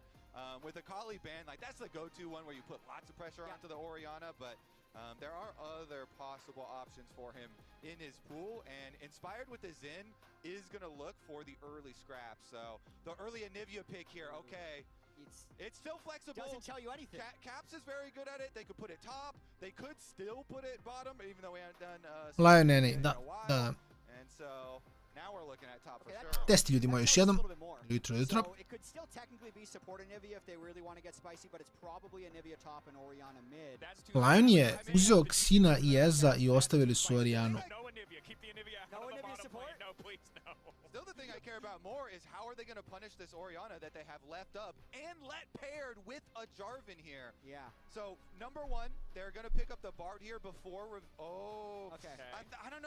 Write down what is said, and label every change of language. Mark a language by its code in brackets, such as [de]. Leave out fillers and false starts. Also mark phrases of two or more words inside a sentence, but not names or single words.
[en] With a Kali ban, like that's the go-to one where you put lots of pressure onto the Orianna, but there are other possible options for him in his pool, and Inspired with the Zen is going to look for the early scraps. So the early Anivia pick here, okay. It's still flexible. Doesn't tell you anything. Caps is very good at it. They could put it top. They could still put it bottom, even though we haven't done LYON in a while. And so now we're looking at top for sure. [sr] Testi ljudi moji još jednom. Jutro. [en] So it could still technically be support Anivia if they really want to get spicy, but it's probably Anivia top and Orianna mid. [sr] LYON je uzeo Xina i Eza i ostavili su Oriannu. [en] No Anivia support? Still the thing I care about more is how are they going to punish this Orianna that they have left up and let paired with a Jarvan here. Yeah. So, number one, they're going to pick up the Bard here before... Okay. I don't know.